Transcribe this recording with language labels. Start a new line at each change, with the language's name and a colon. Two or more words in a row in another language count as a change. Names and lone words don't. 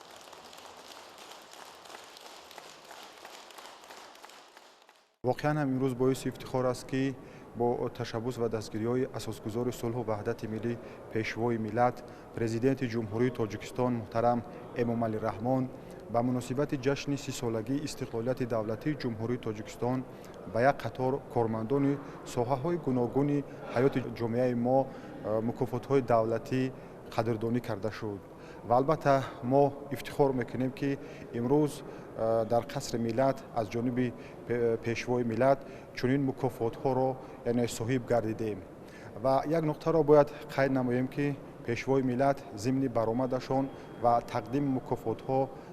Tajik: воқеан ҳам имрӯз боиси ифтихор аст ки бо ташаббус ва дастгириҳои асосгузори сулҳу ваҳдати миллӣ пешвои миллат президенти ҷумҳурии Тоҷикистон муҳтарам Эмомалӣ Раҳмон ба муносибати ҷашни 30-солагии истиқлолияти давлатии ҷумҳурии Тоҷикистон ба як қатор кормандони соҳаҳои гуногуни ҳаёти ҷомеаи мо мукофотҳои давлатӣ қадрдонӣ карда шуд. و البته ما افتخار میکنیم که امروز در قصر ملت از جانب پیشوای ملت چنین مکافات ها رو یعنی صاحب گردیدیم و یک نقطه را باید قید نماییم که پیشوای ملت ضمن برآمدشان و تقدیم مکافات ها